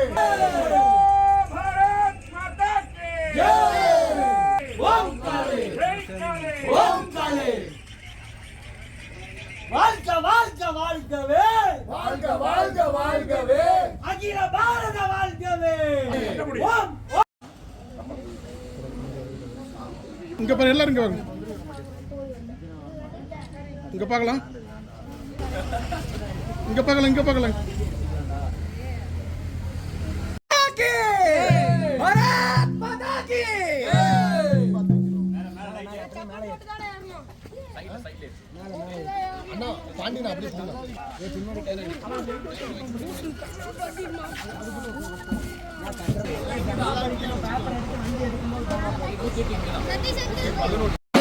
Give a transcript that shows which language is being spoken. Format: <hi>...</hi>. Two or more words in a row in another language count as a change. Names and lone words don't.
<hi>भारत माता की जय ओम काले ओम काले</hi> <ta>வாழ்க வாழ்க வாழ்கவே வாழ்க வாழ்க வாழ்கவே அகில பாரத வாழ்கவே ஓம் இங்க பாரு, எல்லாரும் இங்க வாங்க. இங்க பார்க்கலாம், இங்க பார்க்கலாம், இங்க பார்க்கலாம்.</ta> <hi>भारत माता की</hi> <ta>அண்ணா தாண்டினா அப்படியே போங்க.</ta>